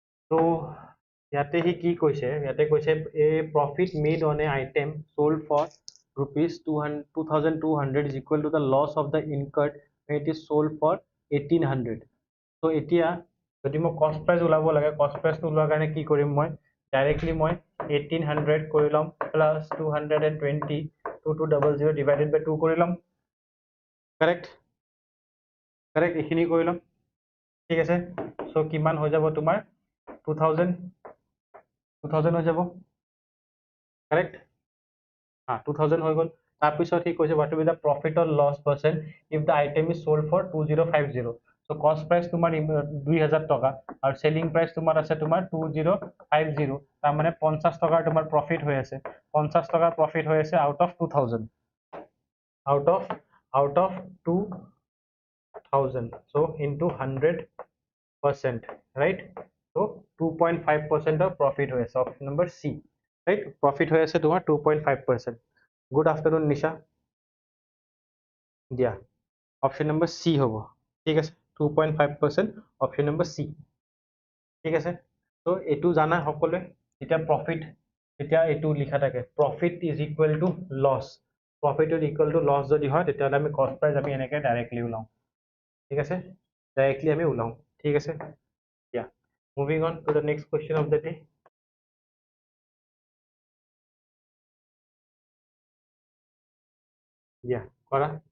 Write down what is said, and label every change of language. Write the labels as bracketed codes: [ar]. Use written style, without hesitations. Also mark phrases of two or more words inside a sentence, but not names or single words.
[en] So [as] ইয়াতে হি কি কৈছে, ইয়াতে কৈছে [en] a profit made on a item sold for rupees 2200 is equal to the loss of the incurred when it is sold for 1800. [as] So এতিয়া যদি মই [en] cost price [as] ওলাব লাগে, কষ্ট প্ৰাইসটো ওলোৱাৰ কাৰণে কি কৰিম, মই ডাইৰেক্টলি মই 1800 কৰি ল'ম প্লাস 220 2200 [en] divided by [as] 2 কৰি ল'ম, [en] correct correct [as] এইখিনি কৰি ল'ম, ঠিক আছে। সো কিমান হৈ যাব তোমাৰ 2000 হৈ যাব, কাৰেক্ট। 2000 হৈ গ'ল। তাৰপিছত সি কৈছে [en] what will be the profit or loss percent if the item is sold for 2050. So cost price [as] তোমাৰ 2000 টকা আৰু [en] selling price [as] তোমাৰ আছে তোমাৰ 2050, তাৰ মানে 50 টকাৰ তোমাৰ প্ৰফিট হৈ আছে, 50 টকাৰ প্ৰফিট হৈ আছে [en] out of 2000, out of 2000, so into 100%, right? So 2.5% of profit [as] হৈ আছে, [en] option number C, right? Profit [as] হৈ আছে তোমাৰ [en] 2.5%. Good afternoon Nisha, [as] দিয়া [en] option number [as] সি হ'ব, ঠিক আছে 2.5%, [en] option number [as] সি, ঠিক আছে। তো এইটো জানা সকলোৱে, এতিয়া প্ৰফিট, এতিয়া এইটো লিখা থাকে [en] profit is equal to loss, profit is equal to loss [as] যদি হয় তেতিয়াহ'লে আমি [en] cost price [as] আমি এনেকৈ ডাইৰেক্টলি ওলাওঁ, ঠিক আছে, ডাইৰেক্টলি আমি ওলাওঁ, ঠিক আছে। [en] দিয়া moving on to the next question of the day. [as] দিয়া কৰা।